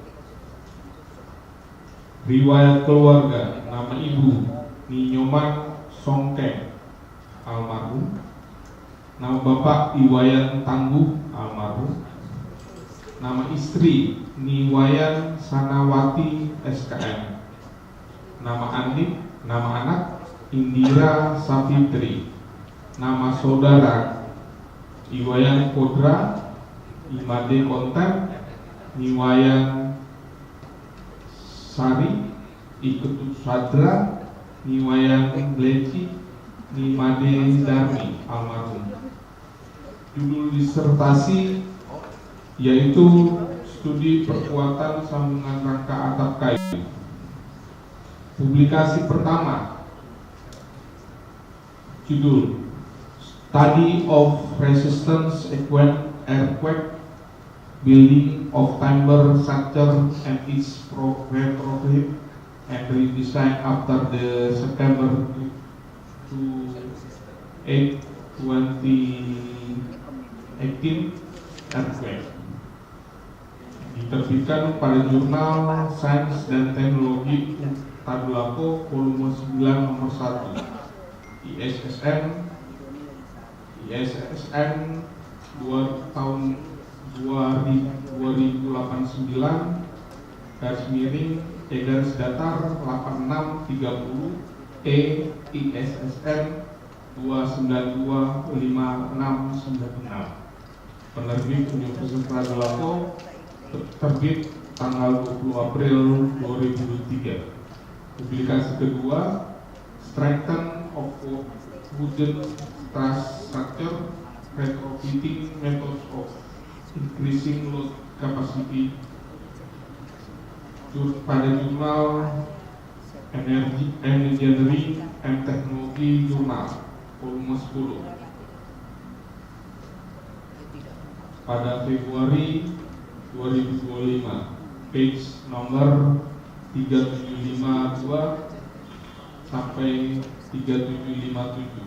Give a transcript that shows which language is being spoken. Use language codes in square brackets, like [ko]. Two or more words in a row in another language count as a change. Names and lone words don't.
[id] Riwayat keluarga: nama ibu Ninyoman Songkeng almarhum, nama bapak Iwayan Tangguh almarhum, nama istri Niwayan Sanawati SKM, nama adik, nama anak Indira Safitri, nama saudara Iwayan Kodra, Imade Konten, Niwayan Sari, Iketut Sadra, Niwayan Bleci, Nimade Darmi almarhum. Judul disertasi yaitu Studi Perkuatan Sambungan Rangka Atap Kayu. Publikasi pertama, judul [en] Study of Resistance Earthquake Building of Timber Structure and its retrofit and redesign after the September 8, 2018 earthquake. [id] Diterbitkan pada Jurnal Sains dan Teknologi Tadulako volume 9 nomor 1. ISSN 2 2089 garis miring garis datar 8630 ISSN 2925696. Penerbit Universitas Tadulako, terbit tanggal 20 April 2023. Publikasi kedua, [en] Strengthen of Wooden Truss Structure, Retrofitting Methods of Increasing Load Capacity, [id] pada Jurnal Engineering and Technology Journal volume 10 pada Februari 2025, page nomor 3752 sampai 3757.